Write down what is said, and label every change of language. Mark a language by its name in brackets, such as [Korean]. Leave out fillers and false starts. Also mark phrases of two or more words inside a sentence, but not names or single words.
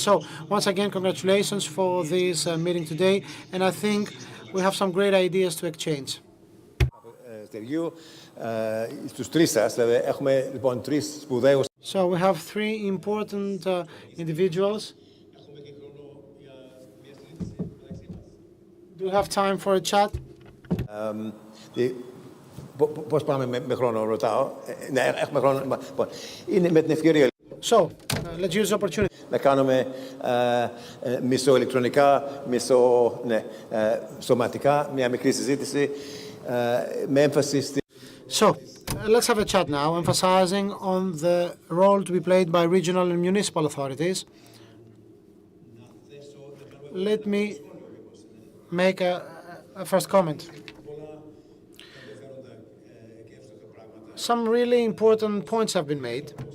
[English] So once again, congratulations for this meeting today, and I think we have some great ideas to exchange. So we have three important individuals. Do you have time for a chat? [Greek] Πώς πάμε με χρόνο, ρωτάω. Ναι, έχουμε χρόνο. Είναι με την ευκαιρία. [English] So, let's use the opportunity. [Greek] Να κάνουμε μισό ηλεκτρονικά, μισό σωματικά, μια μικρή συζήτηση με έμφαση στη... [English] So, let's have a chat now, emphasizing on the role to be played by regional and municipal authorities. Let me make a first comment. Some really important points have been made.